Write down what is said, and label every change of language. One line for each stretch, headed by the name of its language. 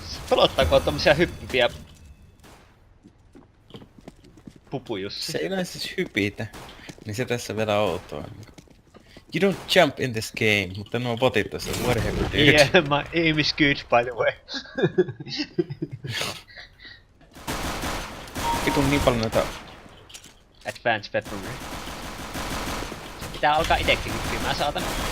Finnish: Pelottaako tommosia hyppiviä pupujussi? Se ei näin siis hypitä. Niin se tässä vielä outoa.
English: You don't jump in this game,
Finnish: mutta nuo botit tässä,
English: whatever dude. Yeah, my aim is good by the way.
Finnish: Vitun niin paljon noita...
English: Advanced weaponry.
Finnish: Pitää alkaa itekin kykkymään, saatana.